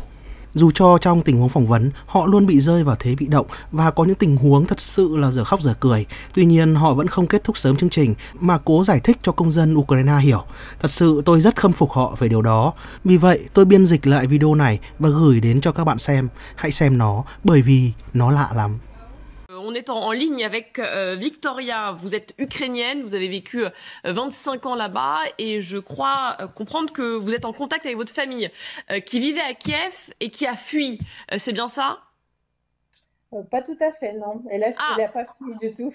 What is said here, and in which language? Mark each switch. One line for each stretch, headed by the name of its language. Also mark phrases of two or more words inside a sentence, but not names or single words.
Vietnamese: Dù cho trong tình huống phỏng vấn họ luôn bị rơi vào thế bị động và có những tình huống thật sự là dở khóc dở cười, tuy nhiên họ vẫn không kết thúc sớm chương trình mà cố giải thích cho công dân Ukraine hiểu. Thật sự tôi rất khâm phục họ về điều đó. Vì vậy tôi biên dịch lại video này và gửi đến cho các bạn xem. Hãy xem nó bởi vì nó lạ lắm.
French: On est en ligne avec Victoria, vous êtes ukrainienne, vous avez vécu 25 ans là-bas et je crois comprendre que vous êtes en contact avec votre famille qui vivait à Kiev et qui a fui, c'est bien ça? Pas tout à fait, non. Elle n'a pas fui du tout.